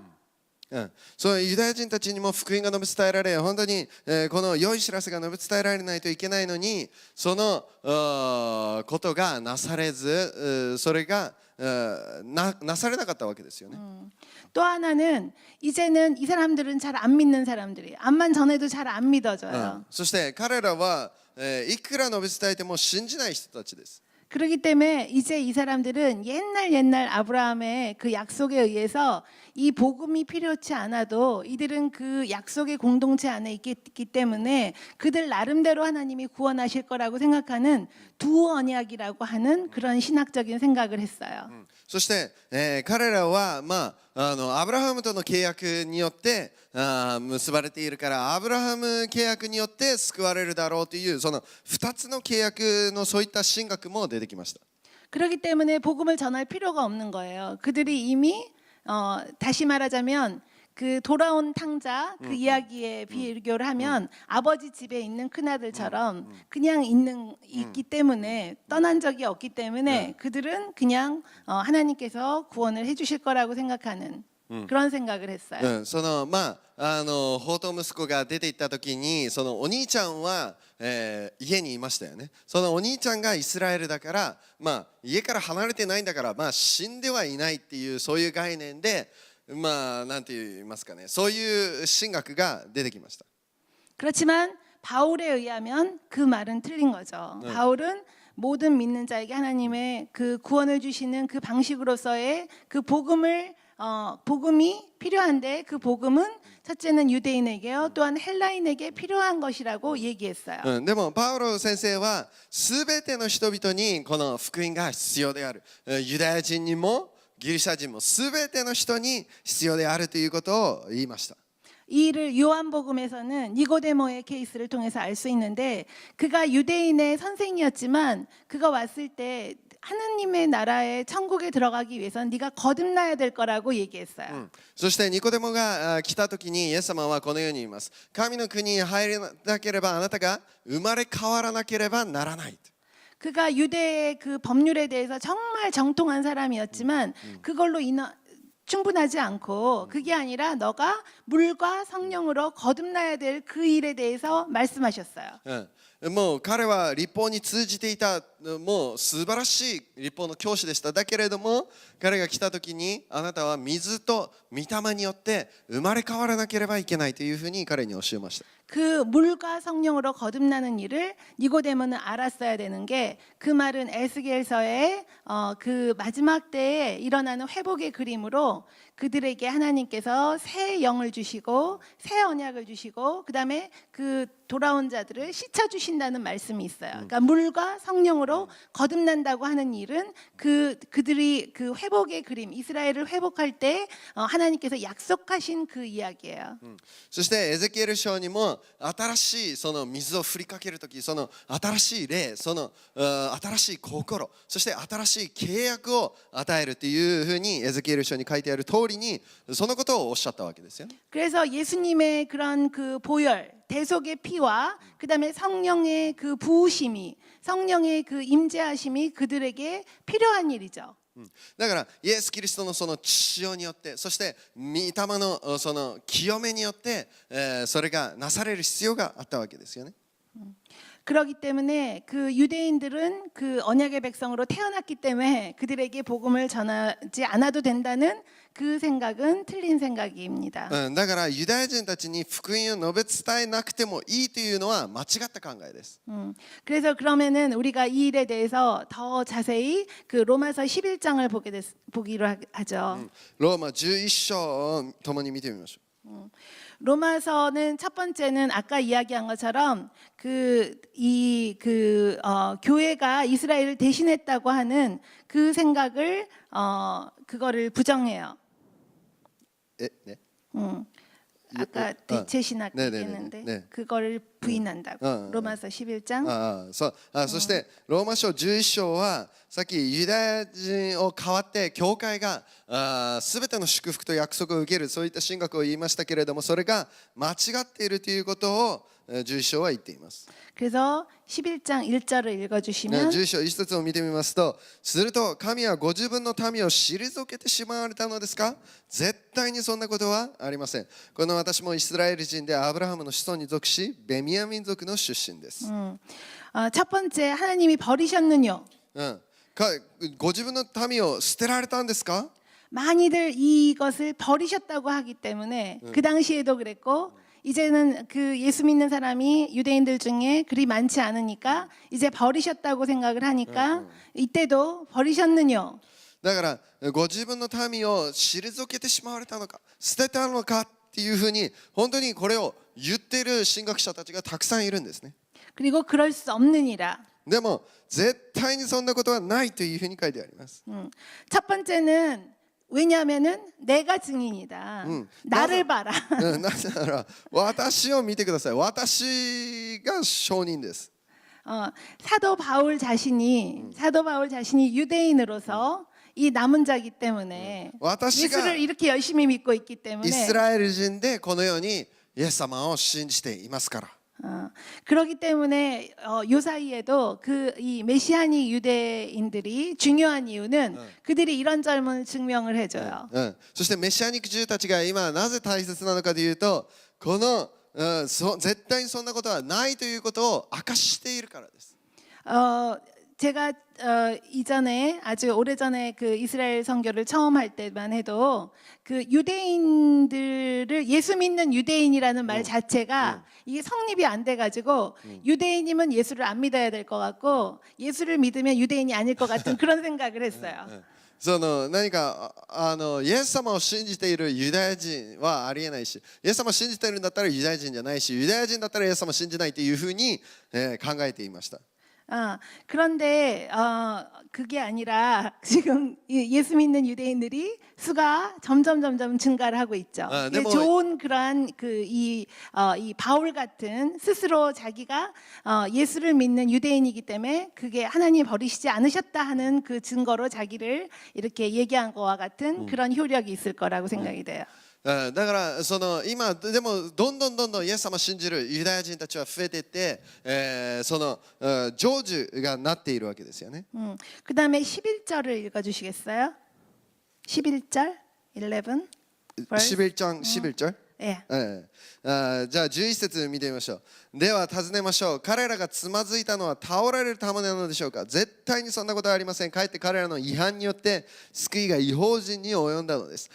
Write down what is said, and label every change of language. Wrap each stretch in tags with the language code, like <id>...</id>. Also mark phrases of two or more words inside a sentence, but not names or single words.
<ja>そうユダヤ人たちにも福音が述べ伝えられ本当にこの良い知らせが述べ伝えられないといけないのにそのことがなされずそれがなされなかったわけですよね。</ja> <ko>또 하나는 이제는 이 사람들은 잘 안 믿는 사람들이 암만 전해도 잘 안 믿어져요.</ko> <ja>そして彼らはいくら述べ伝えても信じない人たちです。</ja> <ko>그렇기 때문에 이제 이 사람들은 옛날 아브라함의 그 약속에 의해서 이 복음이 필요치 않아도 이들은 그 약속의 공동체 안에 있기 때문에 그들 나름대로 하나님이 구원하실 거라고 생각하는 두 언약이라고 하는 그런 신학적인 생각을 했어요.</ko> <ja>そして、彼らは、アブラハムとの契約によって結ばれているからアブラハム契約によって救われるだろうというその2つの契約のそういった神学も出てきました。</ja> <ko>그렇기 때문에 복음을 전할 필요가 없는 거예요. 그들이 이미 다시 말하자면 그 돌아온 탕자 그 이야기에 비교를 하면 아버지 집에 있는 큰아들처럼 그냥 있기 때문에 떠난 적이 없기 때문에 그들은 그냥 하나님께서 구원을 해주실 거라고 생각하는 그런 생각을 했어요.</ko> <ja>その法と息子が出て行った時にそのお兄ちゃんは、家にいましたよね。そのお兄ちゃんがイスラエルだから、家から離れてないんだから、死んではいないっていうそういう概念でなんて言いますかね、そういう神学が出てきました。</ja> <ko>그렇지만 바울에 의하면 그 말은 틀린 거죠. 바울은 모든 믿는 자에게 하나님의 그 구원을 주시는 그 방식으로서의 그 복음이 필요한데 그 복음은 첫째는 유대인에게요 또한 헬라인에게 필요한 것이라고 얘기했어요.</ko> <ja>でもパウロ先生は全ての人々にこの福音が必要である。ユダヤ人にもギリシャ人も全ての人に必要であるということを言いました。</ja> <ko>이 일을 요한복음에서는 니고데모의 케이스를 통해서 알 수 있는데 그가 유대인의 선생이었지만 그가 왔을 때 하나님의 나라의 천국에 들어가기 위해서는 네가 거듭나야 될 거라고 얘기했어요.</ko> <ja>そしてニコデモが来た時にイエス様はこのように言います。神の国に入れなければあなたが生まれ変わらなければならない。</ja> <ko>그가 유대의 그 법률에 대해서 정말 정통한 사람이었지만 그걸로 충분하지 않고 그게 아니라 너가 물과 성령으로 거듭나야 될 그 일에 대해서 말씀하셨어요.</ko> <ja>もう彼は律法に通じていたもう素晴らしい律法の教師でした。だけれども彼が来た時にあなたは水と御霊によって生まれ変わらなければいけないというふうに彼に教えました。</ja> <ko>그 물과 성령으로 거듭나는 일을 니고데모는 알았어야 되는 게 그 말은 에스겔서의 그 마지막 때에 일어나는 회복의 그림으로 그들에게 하나님께서 새 영을 주시고 새 언약을 주시고 그다음에 그 돌아온 자들을 씻어 주신다는 말씀이 있어요. 그러니까 물과 성령으로 거듭난다고 하는 일은 그들이 그 회복의 그림 이스라엘을 회복할 때 하나님께서 약속하신 그 이야기예요.</ko> <ja>そしてエゼキエル書にも新しいその水を振りかけるときその新しい霊その新しい心そして新しい契約を与えるというふうにエゼキエル書に書いてある通りにそのことをおっしゃったわけですよね。</ja> <ko>그래서 예수님의 그런 그 보혈 대속의 피와 그다음에 성령의 그 부으심이 성령의 그 임재하심이 그들에게 필요한 일이죠.</ko> <ja>だからイエス・キリストのその血潮によってそして御霊のその清めによってそれがなされる必要があったわけですよね。</ja> <ko>그렇기 때문에 그 유대인들은 그 언약의 백성으로 태어났기 때문에 그들에게 복음을 전하지 않아도 된다는 그 생각은 틀린 생각입니다.</ko> <ja>だからユダヤ人たちに福音を述べ伝えなくてもいいというのは間違った考えです。</ja> <ko>그래서 그러면은 우리가 이 일에 대해서 더 자세히 그 로마서 11장을 보기로 하죠.</ko> <ja>ローマ11章を共に見てみましょう。</ja> <ko>로마서는 첫 번째는 아까 이야기한 것처럼 교회가 이스라엘을 대신했다고 하는 그 생각을 그거를 부정해요. 네. 아까 대체 신학 네, 네, 네, 얘기했는데 네. 그거를 부인한다고. 로마서 11장.</ko> <ja>そしてローマ書11章はさっきユダヤ人を代わって教会がすべての祝福と約束を受けるそういった神学を言いましたけれどもそれが間違っているということを11章は言っています。</ja> <ko>그래서 11장 1절을 읽어주시면</ko> <ja>11 章1節を見てみますとすると神はご自分の民を退けてしまわれたのですか絶対にそんなことはありません。この私もイスラエル人でアブラハムの子孫に属しベミヤ民族の出身です。</ja> <ko>첫 번째 하나님이 버리셨느뇨</ko> <ja>ご自分の民を捨てられたんですか</ja> <ko>많이들 이것을 버리셨다고 하기 때문에 그 당시에도 그랬고 이제는 그 예수 믿는 사람이 유대인들 중에 그리 많지 않으니까 이제 버리셨다고 생각을 하니까 이때도 버리셨느냐.</ko> <ja>だからご自分の民を退けてしまわれたのか捨てたのかっていうふうに本当にこれを言っている神学者たちがたくさんいるんですね。</ja> <ko>그리고 그럴 수 없느니라.</ko> <ja>でも絶対にそんなことはないというふうに書いてあります。</ja> <ko>첫 번째는 왜냐하면은 내가 증인이다. 나를 봐라.</ko> <ja>なぜなら私を見てください。私が証人です。</ja> <ko>사도 바울 자신이 유대인으로서 이 남은 자이기 때문에</ko> <ja>私が</ja> <ko>예수를 이렇게 열심히 믿고 있기</ko> <ja>イ</ja> <ko>때문에</ko> <ja>スラエル人でこのようにイエス様を信じていますから。</ja> <ko>그렇기 때문에 요 사이에도 그 이 메시아닉 유대인들이 중요한 이유는 그들이 이런 점을 증명을 해줘요.</ko> <ja>そしてメシアニックJewたちが今なぜ大切なのかというとこの、絶対にそんなことはないということを明かしているからです。</ja> <ko>제가 이전에 아주 오래전에 그 이스라엘 선교를 처음 할 때만 해도 그 유대인들을 예수 믿는 유대인이라는 말 자체가 이게 성립이 안 돼가지고 유대인이면 예수를 안 믿어야 될 것 같고 예수를 믿으면 유대인이 아닐 것 같은 그런 생각을 했어요.</ko> <ja>その何かイエス様を信じているユダヤ人はありえないしイエス様を信じているんだったらユダヤ人じゃないしユダヤ人だったらイエス様を信じないというふうに、考えていました。</ja> <ko>그런데 그게 아니라 지금 예수 믿는 유대인들이 수가 점점 증가를 하고 있죠. 네, 뭐, 좋은 그러한 이 바울 같은 스스로 자기가 예수를 믿는 유대인이기 때문에 그게 하나님 버리시지 않으셨다 하는 그 증거로 자기를 이렇게 얘기한 것과 같은 그런 효력이 있을 거라고 생각이 돼요.</ko> <ja>だからその今でもどんどんイエス様を信じるユダヤ人たちは増えていって、その成就がなっているわけですよね。</ja> <ko>그다음에 11절을 읽어 주시겠어요? 11절 11 11장 11절 예.</ko> <ja>じゃあ11節見てみましょう。では尋ねましょう。彼らがつまずいたのは倒れるためなのでしょうか。絶対にそんなことはありません。かえって彼らの違反によって救いが異邦人に及んだのです。</ja>